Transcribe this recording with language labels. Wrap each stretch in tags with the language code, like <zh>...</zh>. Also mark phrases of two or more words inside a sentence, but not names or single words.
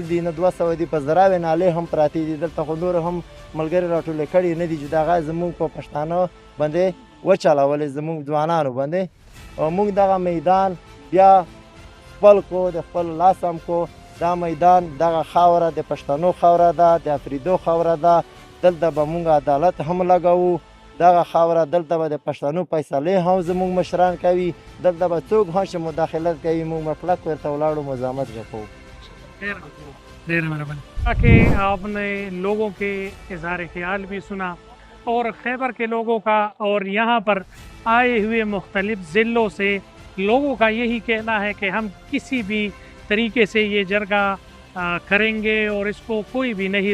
<ps>دي نه 200 دي په زراوې نالۍ هم پراتې دي دلته خو نور هم ملګري راټولې کړي نه دي چې دغه زمونږ په پښتانه باندې وچلولې زمونږ ځوانانو باندې موږ دغه میدان بیا خپل کو د خپل لاس هم کو دا میدان دغه خاوره د پښتنو خاوره ده د افریدو خاوره ده دلته به موږ عدالت هم لګوو دغه خاوره دلته به د پښتنو فیصلې هم زموږ مشران کوي دلته به څوک هم چې مداخلت کوي موږ به کلک ورته ولاړو مزاحمت به کوو ډېر مهرباني</ps> <ur>کہ آپ نے لوگوں کے اظہار خیال بھی سنا اور خیبر کے لوگوں کا اور یہاں پر آئے ہوئے مختلف ضلعوں سے لوگوں کا یہی کہنا ہے کہ ہم کسی بھی طریقے سے یہ جرگہ کریں گے اور اس کو کوئی بھی نہیں</ur>